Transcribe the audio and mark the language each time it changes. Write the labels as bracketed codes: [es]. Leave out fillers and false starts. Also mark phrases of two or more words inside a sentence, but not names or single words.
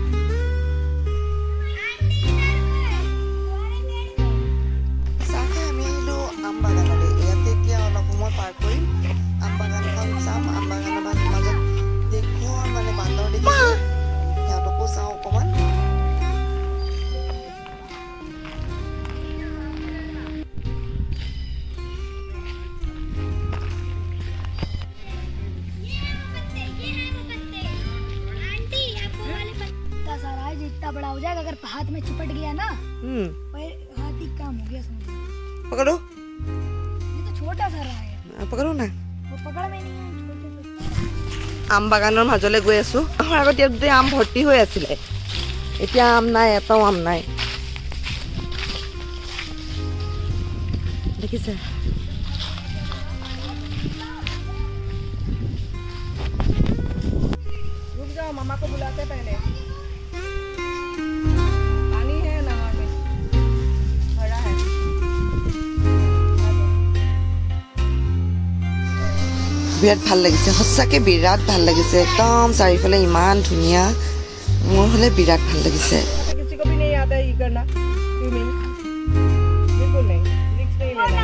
[as] চাহ খাই আমি পাৰ কৰিম আম বাগানখন চাম আম বাগানৰ মাজত দেখোঁ মানে বান্দৰ দেখিছোঁ সিহঁতকো চাওঁ অকণমান [hi] इतना बड़ा हो जाएगा अगर हाथ में चिपट गया ना हाथ ही काम हो गया समझ पकड़ो ये तो छोटा सा रहा है पकड़ो ना वो पकड़ में नहीं है छोटे [as] আম বাগানৰ মাজলৈ গৈ আছোঁ আগতে গোটেই আম ভৰ্তি হৈ আছিলে এতিয়া আম নাই এটাও আম নাই দেখিছে [hi] रुक जाओ मामा को बुलाते पहले पानी है नहर में भरा है [as] বিৰাট ভাল লাগিছে সঁচাকৈ বিৰাট ভাল লাগিছে একদম চাৰিওফালে ইমান ধুনীয়া মোৰ হ'লে বিৰাট ভাল লাগিছে [hi] किसी को भी नहीं आता है ये करना स्विमिंग बिल्कुल नहीं रिस्क नहीं लेना